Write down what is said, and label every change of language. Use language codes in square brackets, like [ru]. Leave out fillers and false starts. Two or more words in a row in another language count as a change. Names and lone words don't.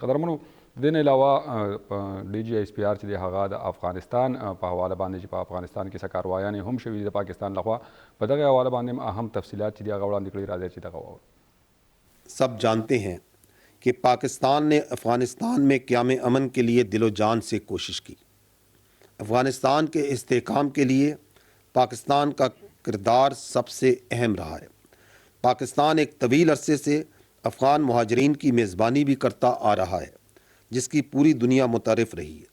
[ps] قدرمنو د دې نه علاوه ډي جي ایس پی آر چې دی هغه د افغانستان په حواله باندې چې په افغانستان کې څه کاروایانې هم شوي دي د پاکستان لخوا په دغه حواله باندې هم اهم تفصیلات چې دی هغه وړاندې کړي. راځي چې دغه واورو. [ur] سب جانتے ہیں کہ پاکستان نے افغانستان میں قیام امن کے لیے دل و جان سے کوشش کی. افغانستان کے استحکام کے لیے پاکستان کا کردار سب سے اہم رہا ہے. پاکستان ایک طویل عرصے سے افغان مہاجرین کی میزبانی بھی کرتا آ رہا ہے جس کی پوری دنیا متعارف رہی ہے.